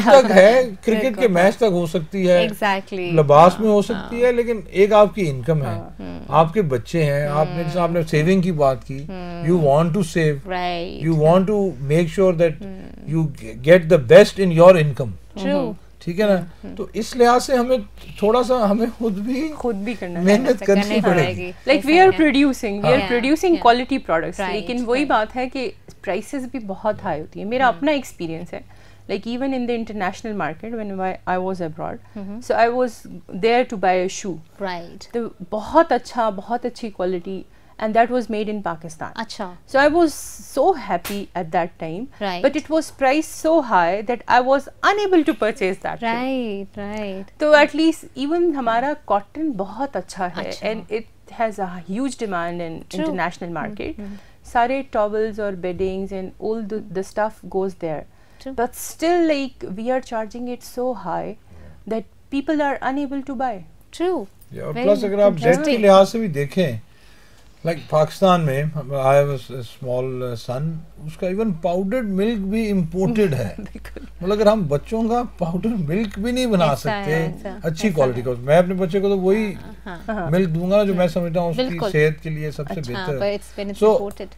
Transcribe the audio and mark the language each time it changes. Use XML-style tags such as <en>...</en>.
<ur>ہے, کرکٹ کے میچ تک ہو سکتی ہے, لباس میں ہو سکتی ہے, لیکن ایک آپ کی انکم ہے, آپ کے بچے ہیں, آپ نے سیونگ کی بات کی,</ur> <en>You want to save, you want to make sure that you get the best in your income.</en> <ur>ٹھیک ہے نا, تو اس لحاظ سے ہمیں تھوڑا سا ہمیں خود بھی محنت کرنی پڑے گی.</ur> <en>like we are producing quality products,</en> <ur>لیکن وہی بات ہے کہ پرائسز بھی بہت ہائی ہوتی ہیں. میرا اپنا ایکسپیرینس ہے,</ur> <en>like even in the international market when I was abroad, so I was there to buy a shoe,</en> <ur>تو بہت اچھی quality,</ur> <en>and that was made in Pakistan. So I was so happy at that time, but it was priced so high that I was unable to purchase that. So at least even</en> <ur>ہمارا cotton بہت اچھا ہے,</ur> <en>and it has a huge demand in international market.</en> <ur>سارے towels اور beddings</ur> <en>and all the stuff goes there. But still, like, we are charging it so high that people are unable to buy. True.</en> <ur>Plus, اگر آپ rate کے لحاظ سے بھی دیکھیں, like Pakistan میں</ur> <en>I have a small son,</en> <ur>اس کا even powdered ملک بھی امپورٹڈ ہے. مطلب اگر ہم بچوں کا پاؤڈر ملک بھی نہیں بنا سکتے اچھی کوالٹی کا, میں اپنے بچے کو تو وہی ملک دوں گا جو میں سمجھتا ہوں اس کی صحت کے لیے سب سے بہتر ہے.</ur>